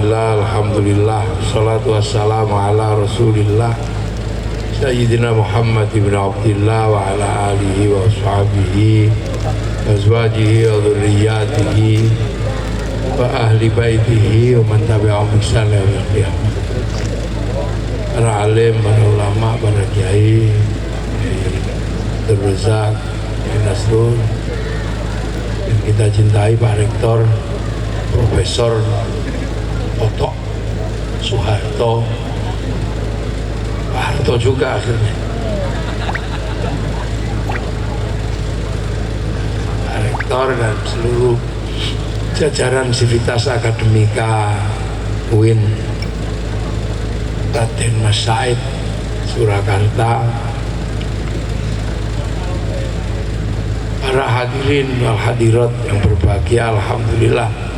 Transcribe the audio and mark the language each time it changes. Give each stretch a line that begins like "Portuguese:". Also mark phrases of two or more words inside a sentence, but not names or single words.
Arabic: بسم الله الحمد لله الصلاة والسلام على رسول الله سيدنا محمد بن عبد الله وعلى آله وأصحابه أزواجه وذرياته وأهل بيته ومن تبعهم بإحسان إلى يوم القيامة.
Indonesian: Para alim, para ulama, para kiai, Abdul Razak, Nasrul, yang kita cintai, Pak Rektor, Profesor Otok Soeharto, Pak Harto juga akhirnya, Pak Rektor dan seluruh jajaran Sivitas Akademika UIN, Raden Mas Said Surakarta, para
Arabic: الحاضرين والحاضرات
Indonesian: yang berbahagia, alhamdulillah.